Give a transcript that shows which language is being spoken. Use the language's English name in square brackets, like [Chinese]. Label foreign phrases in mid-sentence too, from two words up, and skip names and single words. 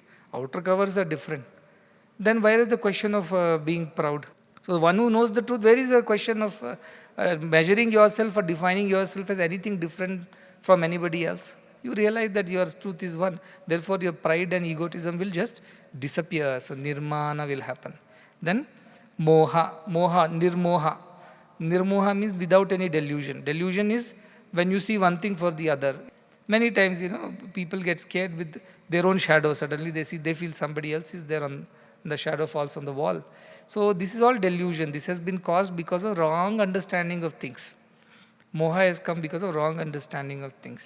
[English] Outer covers are different. Then where is the question of being proud? So one who knows the truth, where is the question of measuring yourself or defining yourself as anything different from anybody else? You realize that your truth is one. Therefore your pride and egotism will just disappear. So nirmana will happen. Then moha, nirmoha. Nirmoha means without any delusion. Delusion is when you see one thing for the other. Many times, people get scared with their own shadow. Suddenly they feel somebody else is there and the shadow falls on the wall. So this is all delusion. This has been caused because of wrong understanding of things. Moha has come because of wrong understanding of things.